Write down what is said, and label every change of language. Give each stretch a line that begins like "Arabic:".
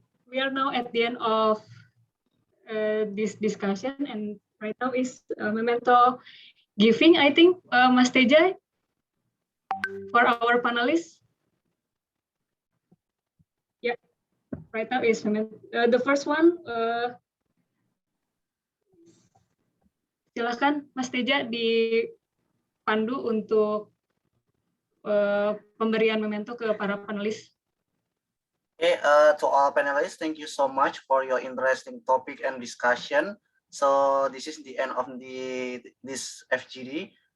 English: We are now at the end of this discussion, and right now is memento giving, I think, Mas Teja, for our panelists. Yeah, right now is the first one.
Indonesian: Silakan, Mas Teja, dipandu untuk pemberian memento ke para panelis.
English: Okay, to all panelists, thank you so much for your interesting topic and discussion. So this is the end of this FGD.